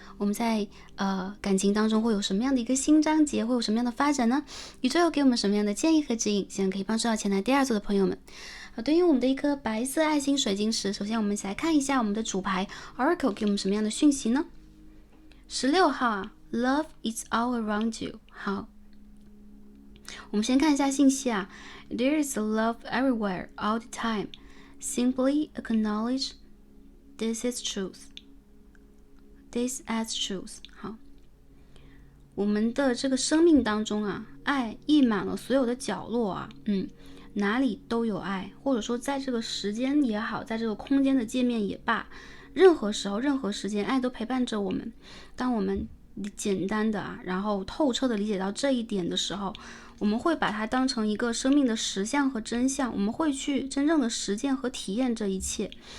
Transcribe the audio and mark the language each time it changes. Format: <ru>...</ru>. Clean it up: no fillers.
<zh>我们在感情当中会有什么样的一个新章节，会有什么样的发展呢？宇宙又给我们什么样的建议和指引，希望可以帮助到前来第2组的朋友们。对应我们的一颗白色爱心水晶石，首先我们一起来看一下我们的主牌 Oracle 给我们什么样的讯息呢？16号啊 ，</zh> <en>Love is all around you。</en> <zh>好，我们先看一下信息啊</zh> <en>，There is a love everywhere, all the time. Simply acknowledge this is truth. This as truth。</en> <zh>好，我们的这个生命当中啊，爱溢满了所有的角落啊，哪里都有爱，或者说在这个时间也好，在这个空间的界面也罢。任何时候任何时间，爱都陪伴着我们。当我们简单的然后透彻的理解到这一点的时候，我们会把它当成一个生命的实相和真相，我们会去真正的实践和体验这一切。</zh>